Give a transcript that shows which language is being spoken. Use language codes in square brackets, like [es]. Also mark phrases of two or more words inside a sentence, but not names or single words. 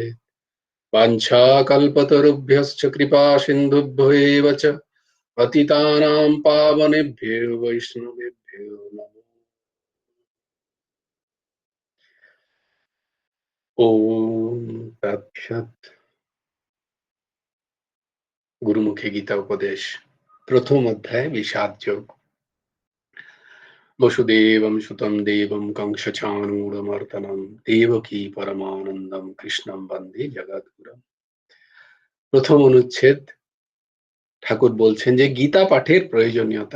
[sa] वाञ्छाकल्पतरुभ्यश्च कृपा सिन्धुभ्यो एव च पतितानां पावनेभ्यो वैष्णवेभ्यो नमो। ॐ तत्सत्। [bn] গুরুমুখে গীতা উপদেশ, প্রথম অধ্যায় বিষাদ যোগ। [sa] বসুদেবম সুতম দেবম কংসচাণূরমর্দনম দেবকী পরমানন্দম কৃষ্ণম বন্দে জগদ্গুরুম। [bn] প্রথম অনুচ্ছেদ, ঠাকুর বলছেন যে গীতা পাঠের প্রয়োজনীয়তা।